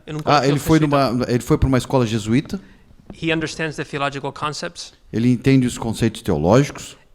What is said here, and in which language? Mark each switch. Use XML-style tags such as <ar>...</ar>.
<pt>Ele foi para uma escola jesuíta.</pt> <en>He understands the theological concepts.</en> <pt>Ele entende os conceitos teológicos.</pt>